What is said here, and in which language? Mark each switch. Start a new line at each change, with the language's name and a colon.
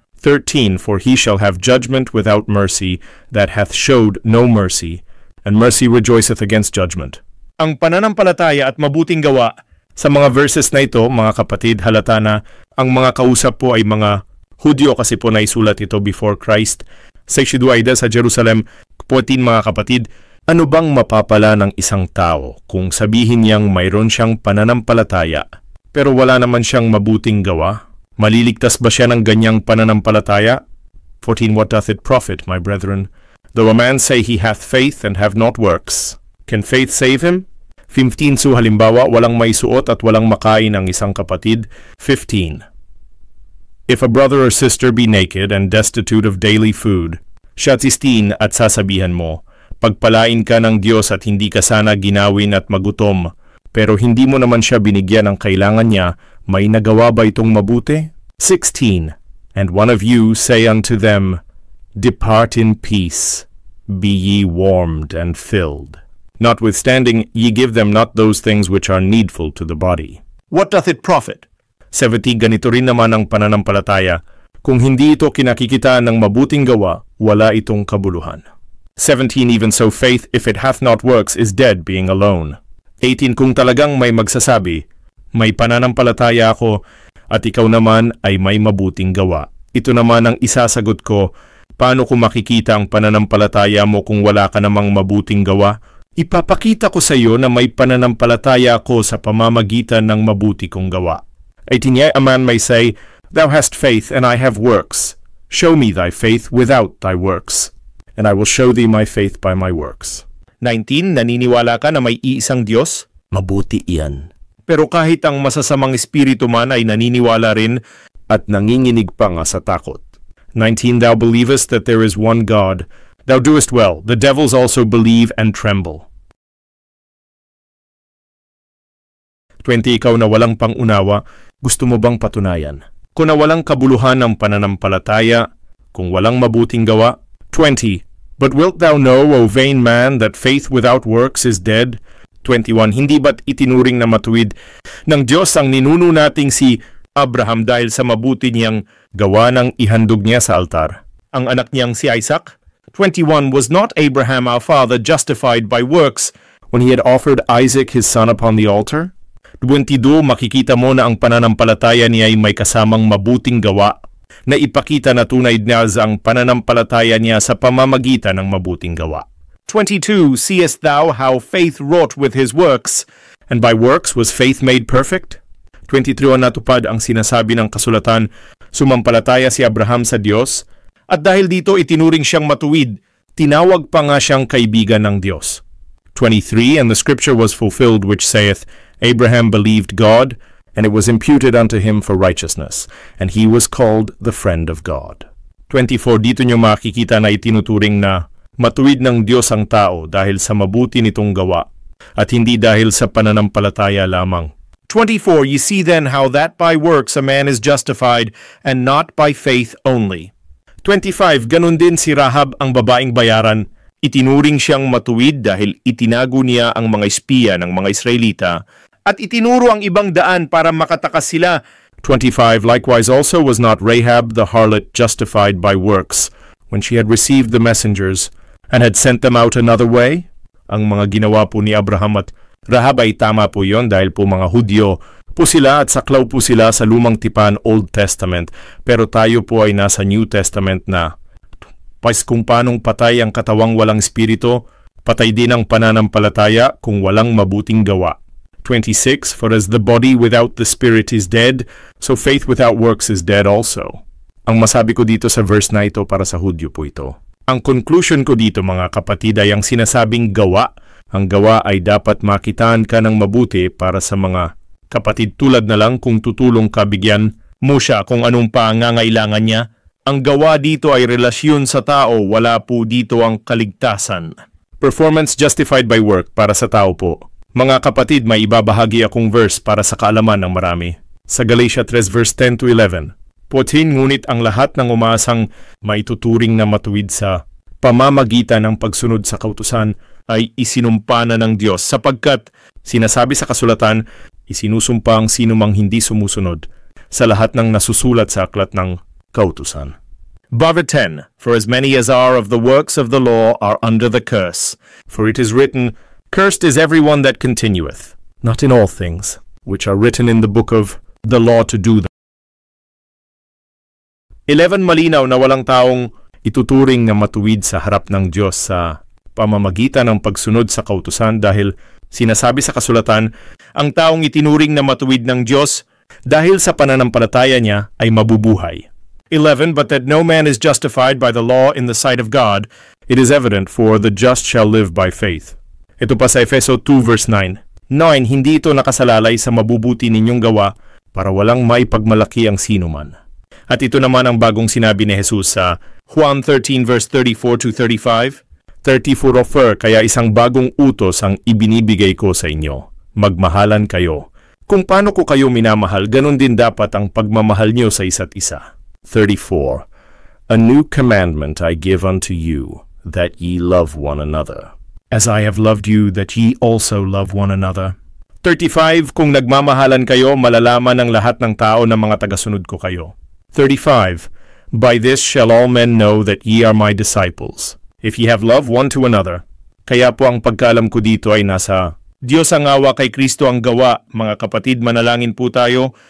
English: 13. For he shall have judgment without mercy, that hath showed no mercy, and mercy rejoiceth against judgment.
Filipino: Ang pananampalataya at mabuting gawa, sa mga verses na ito, mga kapatid, halata na ang mga kausap po ay mga Hudyo kasi po naisulat ito
English: before Christ.
Filipino: Sa Shiduaida sa Jerusalem, 14 mga kapatid, ano bang mapapala ng isang tao kung sabihin niyang mayroon siyang pananampalataya pero wala naman siyang mabuting gawa? Maliligtas ba siya ng ganyang pananampalataya?
English: 14. What doth it profit, my brethren, though a man say he hath faith and have not works? Can faith save him? 15.
Filipino: So halimbawa, walang may suot at walang makain ang isang kapatid.
English: 15. If a brother or sister be naked and destitute of daily food,
Filipino: siya 16 at sasabihan mo, pagpalain ka ng Diyos at hindi ka sana ginawin at magutom, pero hindi mo naman siya binigyan ng kailangan niya, may nagawa ba itong mabuti? 16.
English: And one of you say unto them, Depart in peace, be ye warmed and filled. Notwithstanding, ye give them not those things which are needful to the body. What doth it profit? 17.
Filipino: Ganito rin naman ang pananampalataya. Kung hindi ito kinakikitaan ng mabuting gawa, wala itong kabuluhan. 17.
English: Even so faith, if it hath not works, is dead being alone.
Filipino: 18. Kung talagang may magsasabi, may pananampalataya ako, at ikaw naman ay may mabuting gawa. Ito naman ang isasagot ko, paano ko makikita ang pananampalataya mo kung wala ka namang mabuting gawa? Ipapakita ko sa iyo na may pananampalataya ako sa pamamagitan ng mabuti kong gawa.
English: 18. Yet a man may say, Thou hast faith, and I have works. Show me thy faith without thy works, and I will show thee my faith by my works.
Filipino: 19. Naniniwala ka na may iisang Diyos? Mabuti iyan. Pero kahit ang masasamang espiritu man ay naniniwala rin at nanginginig pa nga sa takot.
English: 19. Thou believest that there is one God. Thou doest well. The devils also believe and tremble.
Filipino: 20. Ikaw na walang pangunawa, gusto mo bang patunayan? Kung na walang kabuluhan ng pananampalataya, kung walang mabuting gawa. 20.
English: But wilt thou know, O vain man, that faith without works is dead?
Filipino: 21. Hindi ba't itinuring na matuwid ng Diyos ang ninuno nating si Abraham dahil sa mabuti niyang gawa ng ihandog niya sa altar? Ang anak niyang si Isaac?
English: 21. Was not Abraham our father justified by works when he had offered Isaac his son upon the altar?
Filipino: 22. Makikita mo na ang pananampalataya niya ay may kasamang mabuting gawa na ipakita na tunay niya ang pananampalataya niya sa pamamagitan ng mabuting gawa.
English: 22. Seest thou how faith wrought with his works, and by works was faith made perfect?
Filipino: 23. Natupad ang sinasabi ng kasulatan, sumampalataya si Abraham sa Diyos, at dahil dito itinuring siyang matuwid, tinawag pa nga siyang kaibigan ng Diyos.
English: 23. And the scripture was fulfilled which saith, Abraham believed God, and it was imputed unto him for righteousness, and he was called the friend of God.
Filipino: 24. Dito nyo makikita na itinuturing na matuwid ng Diyos ang tao dahil sa mabuti nitong gawa, at hindi dahil sa pananampalataya lamang.
English: 24. Ye see then how that by works a man is justified, and not by faith only.
Filipino: 25. Ganun din si Rahab ang babaeng bayaran, itinuring siyang matuwid dahil itinago niya ang mga espiya ng mga Israelita, at itinuro ang ibang daan para makatakas sila.
English: 25. Likewise also was not Rahab the harlot justified by works, when she had received the messengers, and had sent them out another way?
Filipino: Ang mga ginawa po ni Abraham at Rahab ay tama po yon dahil po mga Hudyo po sila at saklaw po sila sa lumang tipan Old Testament, pero tayo po ay nasa New Testament na. Pais kung paanong patay ang katawang walang espiritu, patay din ang pananampalataya kung walang mabuting gawa.
English: 26. For as the body without the spirit is dead, so faith without works is dead also.
Filipino: Ang masabi ko dito sa verse na ito para sa Hudyo po ito. Ang conclusion ko dito mga kapatid ay ang sinasabing gawa. Ang gawa ay dapat makitaan ka ng mabuti para sa mga kapatid tulad na lang kung tutulong ka bigyan mo siya kung anong pangangailangan niya. Ang gawa dito ay relasyon sa tao, wala po dito ang kaligtasan.
English: Performance justified by work
Filipino: para sa tao po. Mga kapatid, may ibabahagi akong verse para sa kaalaman ng marami. Sa Galatia 3 verse 10 to 11. Putin ngunit ang lahat ng umaasang maituturing na matuwid sa pamamagitan ng pagsunod sa kautusan ay isinumpa na ng Diyos sapagkat sinasabi sa kasulatan, isinusumpa ang sino mang hindi sumusunod sa lahat ng nasusulat sa aklat ng kautusan.
English: Verse 10. For as many as are of the works of the law are under the curse. For it is written, Cursed is everyone that continueth, not in all things, which are written in the book of the law to do them.
Filipino: 11. Malinaw na walang taong ituturing na matuwid sa harap ng Diyos sa pamamagitan ng pagsunod sa kautusan dahil sinasabi sa kasulatan, ang taong itinuring na matuwid ng Diyos dahil sa pananampalataya niya ay mabubuhay.
English: 11. But that no man is justified by the law in the sight of God, it is evident, for the just shall live by faith.
Filipino: Ito pa sa Efeso 2 verse 9. 9, hindi ito nakasalalay sa mabubuti ninyong gawa para walang maipagmalaki ang sinuman. At ito naman ang bagong sinabi ni Jesus sa Juan 13 verse 34 to 35. 34 kaya isang bagong utos ang ibinibigay ko sa inyo. Magmahalan kayo. Kung paano ko kayo minamahal, ganun din dapat ang pagmamahal niyo sa isa't isa.
English: 34. A new commandment I give unto you, that ye love one another. As I have loved you, that ye also love one another.
Filipino: 35. Kung nagmamahalan kayo, malalaman ng lahat ng tao na mga tagasunod ko kayo.
English: 35. By this shall all men know that ye are my disciples, if ye have love one to another.
Filipino: Kaya po ang pagkaalam ko dito ay nasa Diyos ang awa, kay Kristo ang gawa. Mga kapatid, manalangin po tayo.